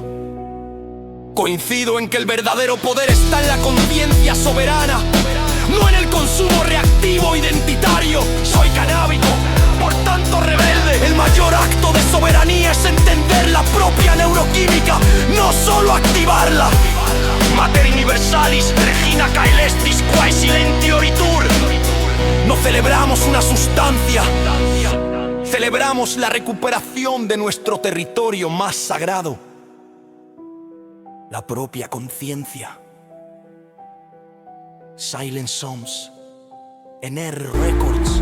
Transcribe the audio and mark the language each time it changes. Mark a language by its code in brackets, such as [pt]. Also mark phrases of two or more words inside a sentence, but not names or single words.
[es] Coincido en que el verdadero poder está en la conciencia soberana, no en el consumo reactivo identitario. Soy canábico, por tanto rebelde. El mayor acto de soberanía es entender la propia neuroquímica, no solo activarla. [la] Mater universalis, regina caelestis, quae silentio itur. [es] No celebramos una sustancia, celebramos la recuperación de nuestro territorio más sagrado, la propia conciencia. Silent Soms, NR Records.